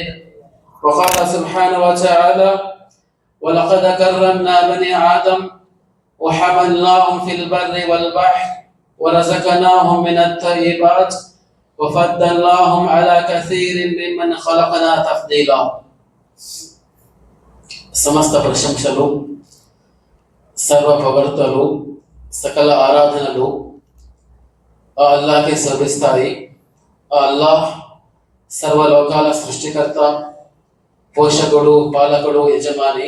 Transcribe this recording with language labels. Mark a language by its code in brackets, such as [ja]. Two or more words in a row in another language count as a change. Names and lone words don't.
[ar] وقال سبحانه وتعالى: ولقد كرمنا بني آدم وحملناهم في البر والبحر ورزقناهم من الطيبات وفضلناهم على كثير ممن خلقنا تفضيلا. [te] సమస్త ప్రశంసలు సర్వ పొగడ్తలు సకల ఆరాధనలు ఆ అల్లాహ్కే శోభిస్తాయి. ఆ అల్లాహ్ సర్వలోకాల సృష్టికర్త, పోషకుడు, పాలకుడు, యజమాని.